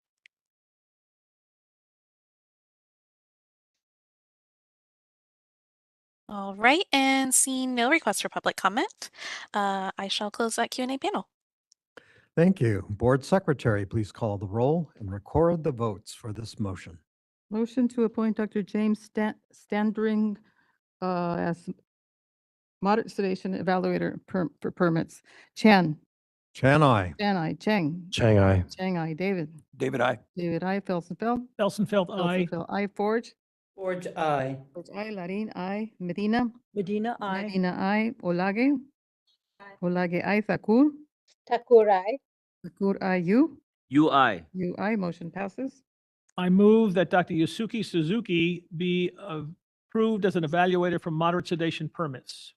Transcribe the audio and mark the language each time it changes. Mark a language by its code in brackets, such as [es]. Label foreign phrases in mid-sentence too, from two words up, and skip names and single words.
[en] All right, and seeing no requests for public comment, I shall close that Q&A panel. Thank you. Board Secretary, please call the roll and record the votes for this motion. Motion to appoint Dr. James Standring as moderate sedation evaluator for permits. Chan? Chan, I. Chan, I. Cheng? Chang, I. Cheng, I. David? David, I. David, I. Felsenfeld? Felsenfeld, aye. Felsenfeld, I. Forge? Forge, aye. Forge, I. Larin, I. Medina? Medina, I. Medina, I. Olage? Olage, I. Thakur? Thakur, aye. Thakur, I. You? You, aye. You, I. Motion passes. I move that Dr. Yusuke Suzuki be approved as an evaluator for moderate sedation permits.